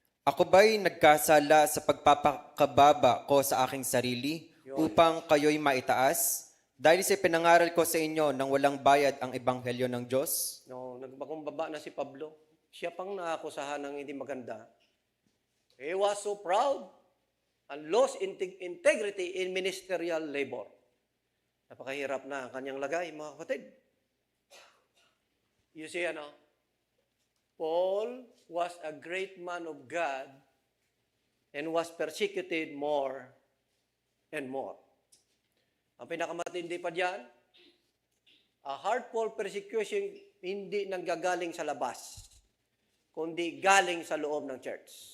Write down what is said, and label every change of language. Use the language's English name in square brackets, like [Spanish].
[Filipino] Ako ba'y nagkasala sa pagpapakababa ko sa aking sarili upang kayo'y maitaas? Dahil sa pinangaral ko sa inyo nang walang bayad ang ebanghelyo ng Diyos? No, nagpakumbaba na si Pablo. Siya pang naakusahan ng hindi maganda. [English] He was so proud and lost integrity in ministerial labor. [Filipino] Napakahirap na ang kanyang lagay, mga kapatid. [English] You see, Paul was a great man of God and was persecuted more and more. [Filipino] Ang pinakamatindi pa diyan, [English] A hurtful persecution [Filipino] hindi nanggagaling sa labas, kundi galing sa loob ng church.